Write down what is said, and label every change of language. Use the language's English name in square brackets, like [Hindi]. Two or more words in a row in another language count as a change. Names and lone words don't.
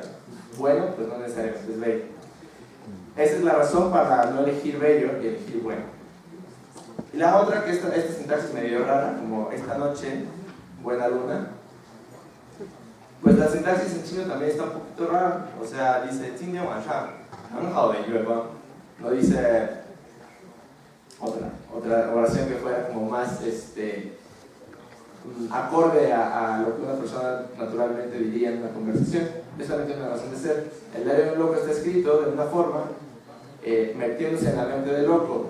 [Spanish] Bueno, pues no necesariamente es bello. Esa es la razón para no elegir bello y elegir bueno. Y la otra, que esta sintaxis medio rara, como esta noche, buena luna, pues la sintaxis en chino también está un poquito rara. O sea, dice [Chinese] 今天晚上很好的月光, [Spanish] no dice otra oración que fuera como más acorde a lo que una persona naturalmente diría en una conversación. Es solamente una razón de ser. El Diario de un Loco está escrito de una forma metiéndose en la mente del loco.